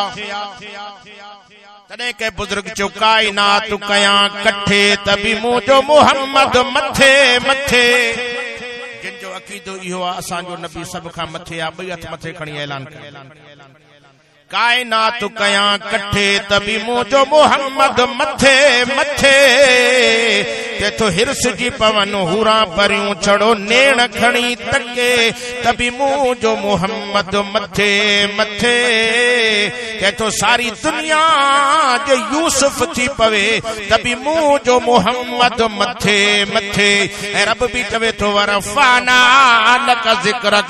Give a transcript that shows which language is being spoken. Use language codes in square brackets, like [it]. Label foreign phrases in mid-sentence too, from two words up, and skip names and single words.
[sd] तॾहिं के बुजुर्ग चयो कायनात कयां कठे तभी मुंहिंजो मोहम्मद मथे मथे। जिनजो अकीदो इहो आहे असांजो नबी सब खां मथे आहे। ॿई हथ मथे खणी ऐलान कयो कायनात कयां कठे तभी मुंहिंजो मोहम्मद मथे मथे। तेथो हिरस जी पवन हुरा परियूं छड़ो नेण खणी तके तभी मुंहिंजो मोहम्मद मथे मथे। तेथो सारी दुनिया जे यूसुफ थी पवे तभी मुंहिंजो मोहम्मद मथे मथे। ऐं रब भी चवे थो [ar] ورفعنا لك ذكرك.